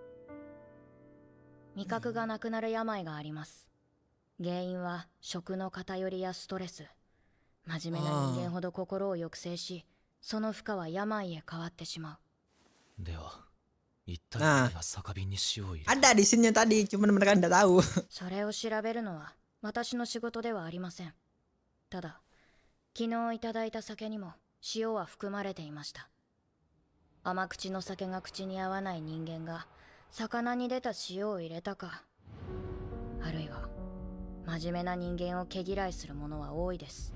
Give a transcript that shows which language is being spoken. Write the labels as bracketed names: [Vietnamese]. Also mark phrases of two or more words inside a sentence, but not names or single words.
[Japanese] 味覚がなくなる病があります。原因は食の偏りやストレス。真面目な人間ほど心を抑制し、その負荷は病へ変わってしまう。では、一体何が酒瓶に塩を入れ。 [Indonesian] Ada di sini tadi, cuman mereka nggak tahu. [Japanese] それを調べるのは私の仕事ではありません。ただ、昨日いただいた酒にも塩は含まれていました。甘口の酒が口に合わない人間が魚に出た塩を入れたか、あるいは真面目な人間を毛嫌いする者は多いです。